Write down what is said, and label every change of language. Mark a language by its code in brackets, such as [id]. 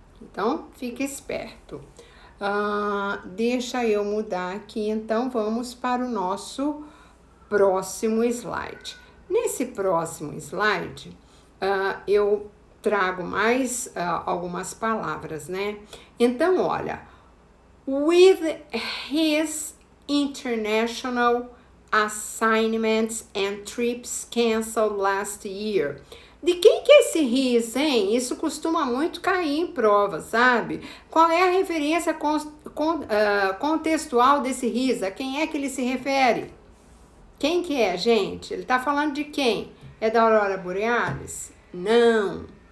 [pt] Então, fique esperto. Deixa eu mudar aqui, então vamos para o nosso próximo slide. Nesse próximo slide, eu trago mais algumas palavras, né? Então, olha, [en] with his international assignments and trips canceled last year. [pt] De quem que é esse his, hein? Isso costuma muito cair em prova, sabe? Qual é a referência contextual desse his? A quem é que ele se refere? Quem que é, gente? Ele tá falando de quem? É da aurora borealis? Não.